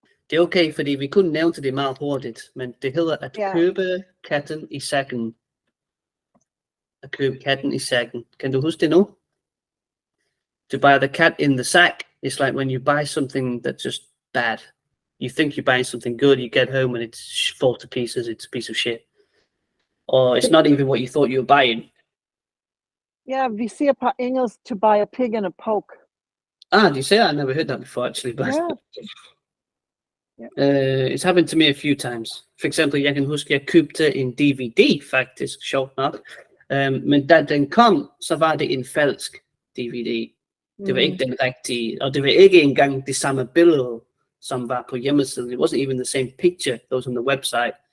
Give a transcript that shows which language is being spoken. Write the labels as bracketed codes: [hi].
[da] Det er okay, fordi vi kunne nævne det meget hurtigt, men det hedder at købe katten i sækken. At købe katten i sækken. Kan du huske det nu? [en] To buy the cat in the sack is like when you buy something that's just bad. You think you're buying something good, you get home and it's falls to pieces, it's a piece of shit. Or it's not even what you thought you were buying. Yeah, [da] vi siger på engelsk [en] to buy a pig in a poke. You say I've never heard that before actually, but yeah. It's happened to me a few times. For example, [da] jeg kan huske, jeg købte en DVD faktisk, sjovt nok. Men da den kom, så var det en falsk DVD. Det var ikke den rigtige, og det var ikke engang det samme billede, som var på hjemmesiden. [en] It wasn't even the same picture that was on the website.